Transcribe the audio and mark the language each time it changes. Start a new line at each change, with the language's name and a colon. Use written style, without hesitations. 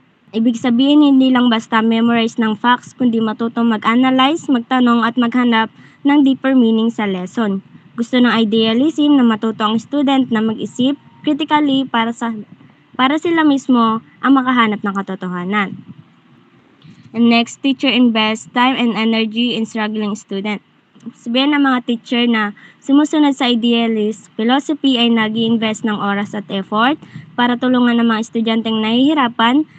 Filipino: Ibig sabihin, hindi lang basta memorize ng facts, kundi matutong mag-analyze, magtanong at maghanap ng deeper meaning sa lesson. Gusto ng idealism na matuto ang student na mag-isip critically para sila mismo ang makahanap ng katotohanan.
English: And next, teacher invest time and energy in struggling student.
Filipino: Sabihin ng mga teacher na sumusunod sa idealist philosophy ay nag-i-invest ng oras at effort para tulungan ng mga estudyanteng nahihirapan.